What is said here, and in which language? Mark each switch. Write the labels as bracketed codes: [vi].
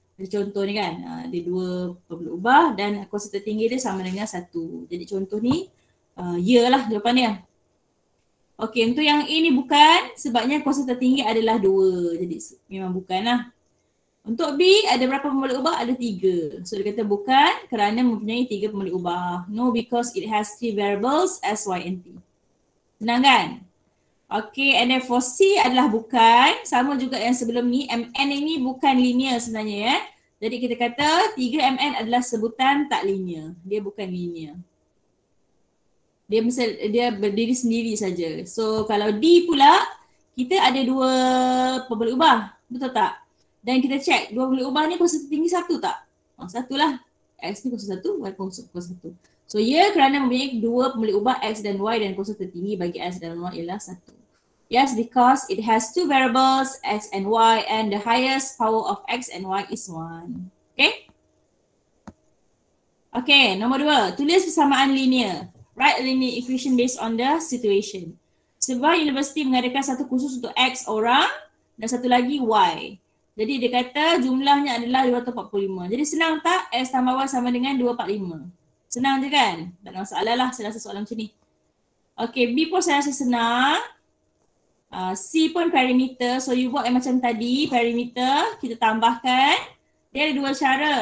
[ms] Contoh ni kan, ada dua pemula ubah dan kuasa tertinggi dia sama dengan 1. Jadi contoh ni, ya lah jawapan dia. Okey, untuk yang ini bukan sebabnya kuasa tertinggi adalah 2. Jadi memang bukan lah. Untuk B, ada berapa pemula ubah? Ada 3. So dia kata bukan kerana mempunyai 3 pemula ubah. [en] No, because it has 3 variables S, Y and T. [ms] Senang kan? Okey, [en] and then for C [ms] adalah bukan. Sama juga yang sebelum ni. MN ini bukan linear sebenarnya ya. Jadi kita kata 3MN adalah sebutan tak linear. Dia bukan linear. Dia berdiri sendiri saja. So kalau D pula, kita ada 2 pemula ubah. Betul tak? Dan kita check 2 pemula ubah ni kuasa tertinggi 1 tak? 1 lah. X ni kuasa 1, Y kuasa 1. So ya, kerana mempunyai 2 pemula ubah X dan Y dan kuasa tertinggi bagi X dan Y ialah 1. [en] Yes, because it has 2 variables X and Y and the highest power of X and Y is 1. Okay? Okay, [ms] nombor 2. Tulis persamaan linear. [en] Write a linear equation based on the situation. [ms] Sebuah universiti mengadakan satu kursus untuk X orang dan satu lagi Y. Jadi dia kata jumlahnya adalah 245. Jadi senang tak? X tambah Y sama dengan 245. Senang je kan? Tak ada masalah lah saya rasa soalan macam ni. Okay, B pun saya rasa senang. C pun perimeter. So you buat yang macam tadi, perimeter. Kita tambahkan. Dia ada 2 cara.